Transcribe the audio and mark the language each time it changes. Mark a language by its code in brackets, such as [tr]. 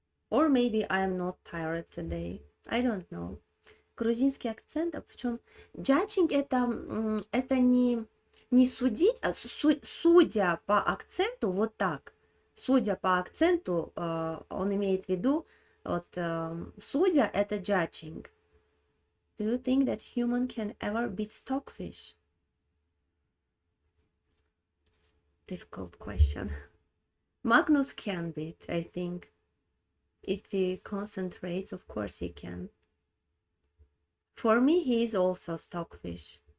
[en] Or maybe I am not tired today. I don't know. [ru] Грузинский акцент, а причем judging это не судить, а судя по акценту, вот так. Судя по акценту, он имеет в виду, вот, судя это judging. [en] Do you think that human can ever beat stockfish? Difficult question. Magnus can beat, I think. If he concentrates, of course he can. For me, he is also stockfish.